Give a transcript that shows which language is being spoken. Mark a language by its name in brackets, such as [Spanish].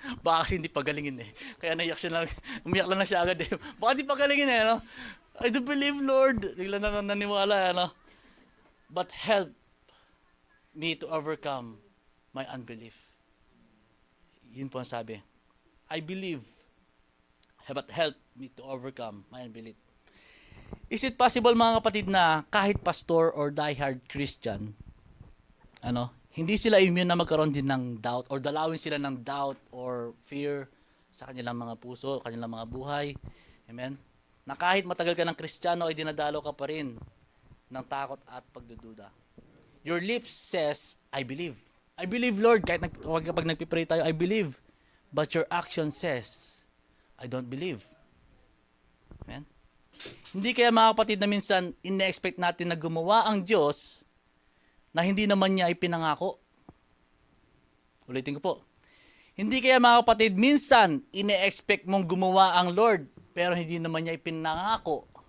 [Filipino] Baka kasi hindi pagalingin Kaya naiyak siya lang. Umiyak lang na siya agad Baka hindi pagalingin [English] I do believe, Lord. [Filipino] Biglang na naniwala [English] But help me to overcome my unbelief. [Filipino] Yun po ang sabi. [English] I believe, but help me to overcome my unbelief. Is it possible [Filipino] mga kapatid na kahit pastor or diehard Christian, hindi sila immune na magkaroon din ng doubt or dalawin sila ng doubt or fear sa kanilang mga puso, kanilang mga buhay. Amen? Na kahit matagal ka ng Kristiyano ay dinadalo ka pa rin ng takot at pagdududa. [English] Your lips says, I believe. I believe, Lord. [Filipino] Kahit kapag nagpipray tayo, [English] I believe. But your action says, I don't believe. Amen? [Filipino] Hindi kaya mga kapatid na minsan ine-expect natin na gumawa ang Diyos na hindi naman niya ipinangako. Ulitin ko po. Hindi kaya mga kapatid, minsan ine-expect mong gumawa ang Lord pero hindi naman niya ipinangako.